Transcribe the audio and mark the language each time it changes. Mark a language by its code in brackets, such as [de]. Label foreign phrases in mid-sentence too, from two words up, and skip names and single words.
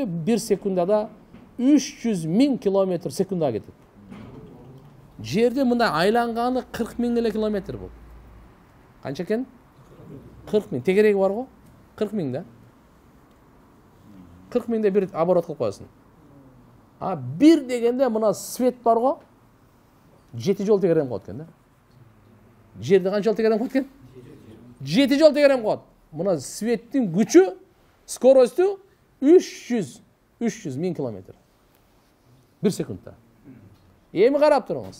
[ky] 1 секундада 300.000 километр секундага кетет. Жерде мындай айланганы 40.000 эле километр бул. Канча экен? 40.000. Тегереги бар го? 40.000 да. 40.000де бир оборот кылып коесуң. Бир дегенде мына свет бар го? 7 жол тегерем коет экен да. Жерде канча жол тегерем коет экен? 7 жол тегерем коет. Мына светтин күчү, скоросту 300.000 километр. 1 секундда. Эми карап туруңуз.